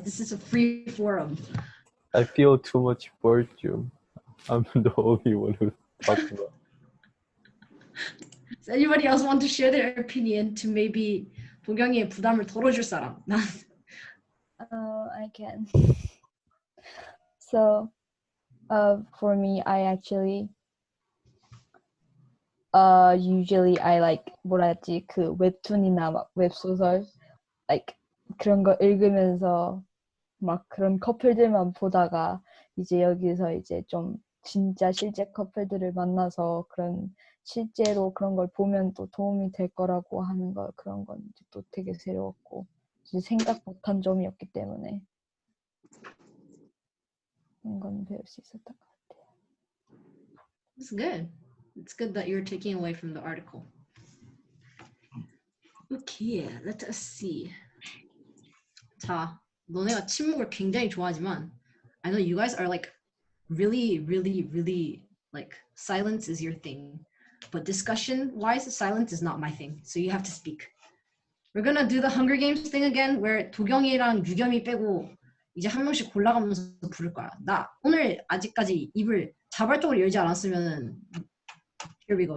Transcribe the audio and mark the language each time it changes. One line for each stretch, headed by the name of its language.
English: This is a free forum. I feel too much virtue. I'm the only one who's talking about. Does anybody else want to share their opinion to maybe
Korean: 도경이의 부담을 덜어줄 사람?
English: I can. So, for me, I actually, usually I like
Korean: 뭐라 했지 그 웹툰이나 막 웹소설, like 그런 거 읽으면서 막 그런 커플들만 보다가 이제 여기서 이제 좀 진짜 실제 커플들을 만나서 그런 실제로 그런 걸 보면 또 도움이 될 거라고 하는 거 그런 건 이제 또 되게 새로웠고 이제 생각 못한 점이었기 때문에 그런 건 배울 수 있었던 것 같아요.
English: It's good. It's good that you're taking away from the article. Okay, let us see.
Korean: 자, 너네가 침묵을 굉장히 좋아하지만
English: I know you guys are like really like silence is your thing. But discussion-wise, silence is not my thing. So you have to speak. We're gonna do the Hunger Games thing again, where
Korean: 도경이랑 유겸이 빼고 이제 한 명씩 골라가면서 부를 거야. 나 오늘 아직까지 입을 자발적으로 열지 않았으면은
English: here we go.